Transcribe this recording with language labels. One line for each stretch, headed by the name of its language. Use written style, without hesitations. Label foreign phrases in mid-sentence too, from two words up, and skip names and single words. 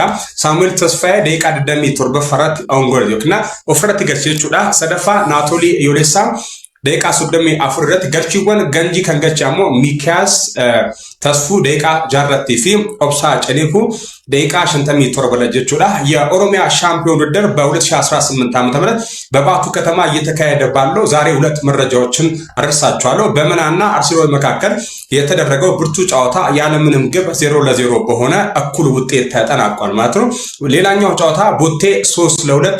Oromo: Saamu'eel Tasfaayee daqiiqaa 27 irratti ongol yookiin ofirratti galchee jechuudha. Sadaffaa Naatolii Yoolessaa daqiiqaa 34 irratti galchiiwwan ganjii kan galche ammoo Mikiyaas Tasfuu daqiiqaa 6 fi Obsaa Caleekuu daqiiqaa 57 jechuudha።
Amharic: የኦሮሚያ ሻምፒዮን ውድድር በ2018 ዓ.ም በባቱ ከተማ እየተካሄደ ባለው ዛሬ ሁለት መረጃዎችን አደርሳችኋለሁ። በመናና አርሲ ሮቤ መካከል የተደረገው ብርቱ ጨዋታ ያለምንም ግብ 0-0 በሆነ እኩል ውጤት ተጠናቋል ማለት ነው። ሌላኛው ጨዋታ ቦቴ 3-2